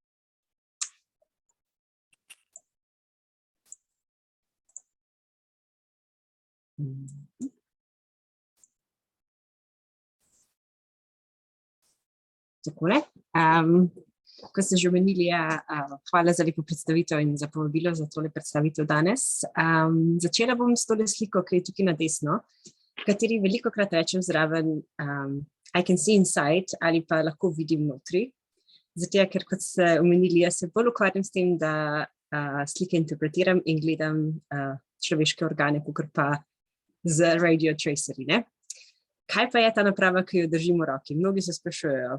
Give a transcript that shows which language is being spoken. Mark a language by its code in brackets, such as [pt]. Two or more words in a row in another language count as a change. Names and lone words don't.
[sl] Takole. Kot ste že omenili, hvala za lepo predstavitev in za povabilo za tole predstavitev danes. Začela bom s tole sliko, ki je tukaj na desno, v kateri velikokrat rečem zraven [en] I can see inside [sl] ali pa lahko vidim notri. Zato, ker kot ste omenili, jaz se bolj ukvarjam s tem, da slike interpretiram in gledam človeške organe, kakor pa z radio tracerji. Kaj pa je ta naprava, ki jo držimo v roki? Mnogi se sprašujejo.